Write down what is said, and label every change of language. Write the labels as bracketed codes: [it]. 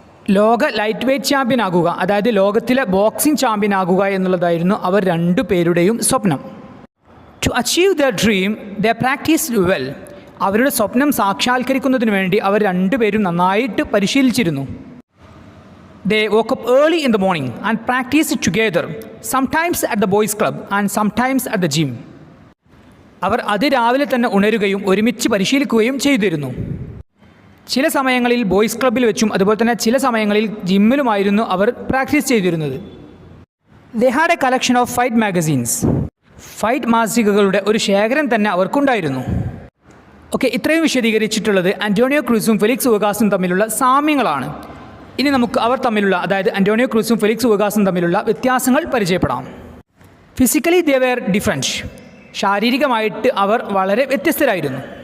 [ml] ലോക light weight champion ആകുക, അതായത് ലോകത്തിലെ ബോക്സിംഗ് ചാമ്പ്യൻ ആകുക എന്നുള്ളതായിരുന്നു അവർ രണ്ടുപേരുടെയും സ്വപ്നം. [en] To achieve their dream they practised well. [ml] അവരുടെ സ്വപ്നം സാക്ഷാത്കരിക്കുന്നതിന് വേണ്ടി അവർ രണ്ടുപേരും നന്നായിട്ട് പരിശീലിച്ചിരുന്നു. [en] They woke up early in the morning and practiced together, sometimes at the boys' club and sometimes at the gym. [ml] അവർ അതിരാവിലെ തന്നെ ഉണരുകയും ഒരുമിച്ച് പരിശീലിക്കുകയും ചെയ്തിരുന്നു. ചില സമയങ്ങളിൽ ബോയ്സ് ക്ലബ്ബിൽ വെച്ചും അതുപോലെ തന്നെ ചില സമയങ്ങളിൽ ജിമ്മിലുമായിരുന്നു അവർ പ്രാക്ടീസ് ചെയ്തിരുന്നത്. [en] They had a collection of fight magazines. [ml] Fight മാസികകളുടെ ഒരു ശേഖരം തന്നെ അവർക്കുണ്ടായിരുന്നു. ഓക്കെ, ഇത്രയും വിശദീകരിച്ചിട്ടുള്ളത് അന്റോണിയോ ക്രൂസും ഫെലിക്സ് ഉഗാസും തമ്മിലുള്ള സാമ്യങ്ങളാണ്. ഇനി നമുക്ക് അവർ തമ്മിലുള്ള, അതായത് അന്റോണിയോ ക്രൂസും ഫെലിക്സ് ഉഗാസും തമ്മിലുള്ള വ്യത്യാസങ്ങൾ പരിചയപ്പെടാം. [en] Physically they were different. [ml] ശാരീരികമായിട്ട് അവർ വളരെ വ്യത്യസ്തരായിരുന്നു.